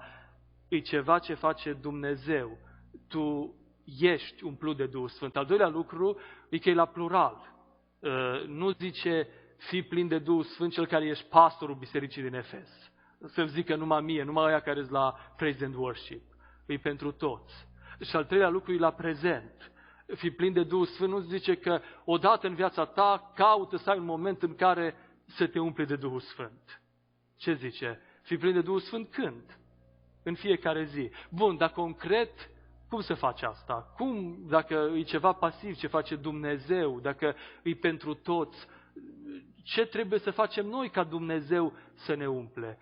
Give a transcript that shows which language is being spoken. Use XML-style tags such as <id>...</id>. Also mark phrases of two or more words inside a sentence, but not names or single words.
<ro>E ceva ce face Dumnezeu. Tu ești umplut de Duhul Sfânt. Al doilea lucru e că e la plural. Nu zice fii plin de Duhul Sfânt cel care ești pastorul bisericii din Efes. Să-mi zică numai mie, numai aia care sunt la</ro> <en>praise and worship.</en> <ro>E pentru toți. Și al treilea lucru e la prezent. Fii plin de Duhul Sfânt nu zice că odată în viața ta caută să ai un moment în care să te umple de Duhul Sfânt. Ce zice? Fii plin de Duhul Sfânt când? În fiecare zi. Bun, dar concret, cum se face asta? Cum, dacă e ceva pasiv ce face Dumnezeu, dacă e pentru toți, ce trebuie să facem noi ca Dumnezeu să ne umple?</ro>